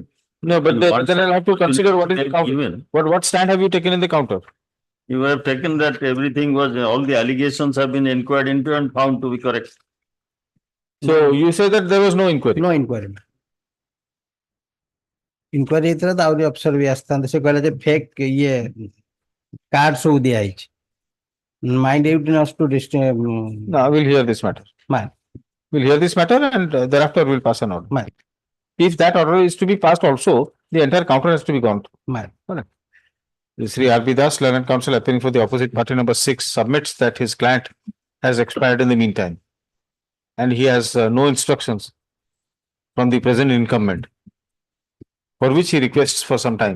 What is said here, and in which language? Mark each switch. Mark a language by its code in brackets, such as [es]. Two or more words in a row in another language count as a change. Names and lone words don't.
[en] No, but then I'll have to consider what is the counter. What stand have you taken in the counter? You have taken that everything was, all the allegations have been inquired into and found to be correct. So you say that there was no inquiry? No inquiry. Inquiry [or] ହେଇଥିଲା ତ ଆହୁରି ଅଫିସର ବି ଆସିଥାନ୍ତେ ସେ କହିଲେ ଯେ ଫେକ୍ ଇଏ କାର୍ଡ ସବୁ ଦିଆ ହେଇଛି [en] mind duty not to No, we'll hear this matter. We'll hear this matter and thereafter we'll pass an order. If that order is to be passed also, the entire counter has to be gone. Sri R.B. Das, Learned Counsel appearing for the opposite party number 6, submits that his client has expired in the meantime and he has no instructions from the present incumbent, for which he requests for some time.